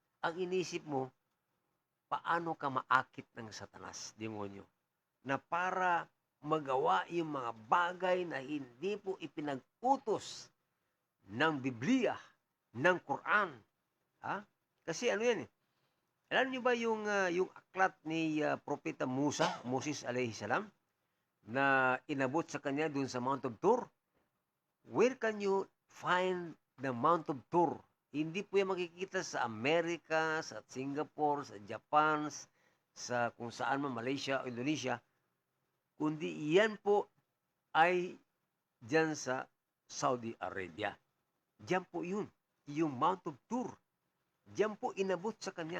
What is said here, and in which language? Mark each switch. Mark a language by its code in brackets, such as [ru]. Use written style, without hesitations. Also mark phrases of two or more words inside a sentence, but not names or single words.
[tl] Ang inisip mo, paano ka maakit ng satanas, demonyo, na para magawa yung mga bagay na hindi po ipinag-utos ng Biblia, ng Quran. Ha? Kasi ano yan eh. Alam niyo ba yung aklat ni Propeta Moses [ar] عليه السلام, [tl] na inabot sa kanya dun sa Mount of Tur? [en] Where can you find the Mount of Tur? [tl] Hindi po yan makikita sa Amerika, sa Singapore, sa Japan, sa kung saan man, Malaysia o Indonesia, kundi yan po ay dyan sa Saudi Arabia. Diyan po yun, yung Mount of Tur. Diyan po inabot sa kanya.